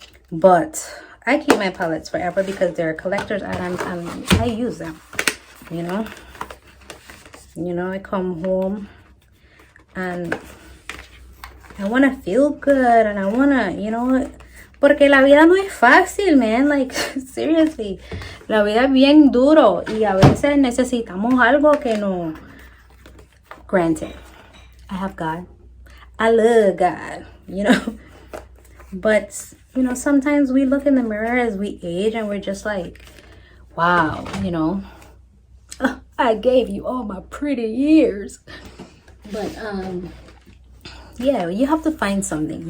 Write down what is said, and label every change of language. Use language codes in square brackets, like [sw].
[en] But I keep my palettes forever because they're collector's items and I use them, you know. I come home and I want to feel good and I want to, [es] porque la vida no es fácil, [en] man. Like, seriously, [es] la vida es bien duro y a veces necesitamos algo que no. [en] Granted, I have God. I love God, But, sometimes we look in the mirror as we age and we're just like, wow, I gave you all my pretty years. But, yeah, you have to find something.